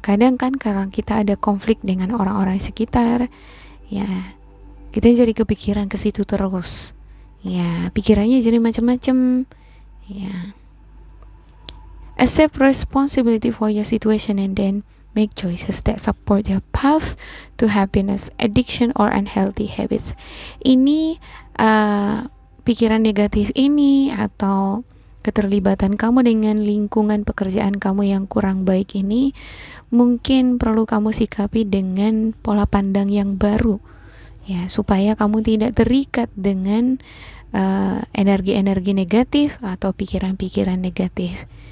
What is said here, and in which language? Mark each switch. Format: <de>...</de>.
<id>Kadang kan karena kita ada konflik dengan orang-orang sekitar ya, kita jadi kepikiran ke situ terus ya, pikirannya jadi macam-macam ya.</id> <en>Accept responsibility for your situation and then make choices that support your path to happiness, addiction or unhealthy habits.</en> <id>Ini pikiran negatif ini atau keterlibatan kamu dengan lingkungan pekerjaan kamu yang kurang baik ini mungkin perlu kamu sikapi dengan pola pandang yang baru ya, supaya kamu tidak terikat dengan energi-energi negatif atau pikiran-pikiran negatif.</id>